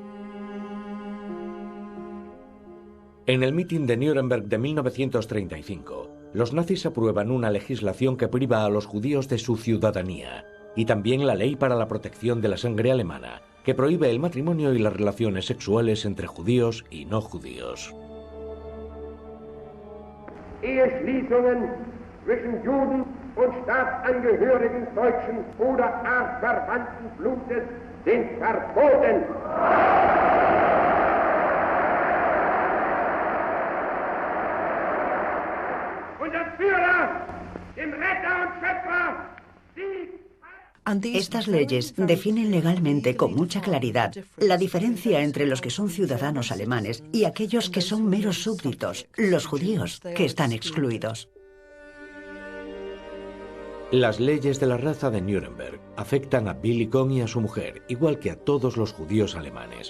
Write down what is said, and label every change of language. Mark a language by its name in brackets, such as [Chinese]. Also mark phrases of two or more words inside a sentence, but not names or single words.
[Spanish] En el mitin de Nuremberg de 1935, los nazis aprueban una legislación que priva a los judíos de su ciudadanía, y también la ley para la protección de la sangre alemana, que prohíbe el matrimonio y las relaciones sexuales entre judíos y no judíos. [German] Eheschließungen zwischen Juden und Staatsangehörigen deutschen oder artverwandten Blutes sind verboten. Unser Führer, dem Retter und Schöpfer, die [Spanish] Estas leyes definen legalmente con mucha claridad la diferencia entre los que son ciudadanos alemanes y aquellos que son meros súbditos, los judíos, que están excluidos. Las leyes de la raza de Nuremberg afectan a Billy Cohn y a su mujer, igual que a todos los judíos alemanes.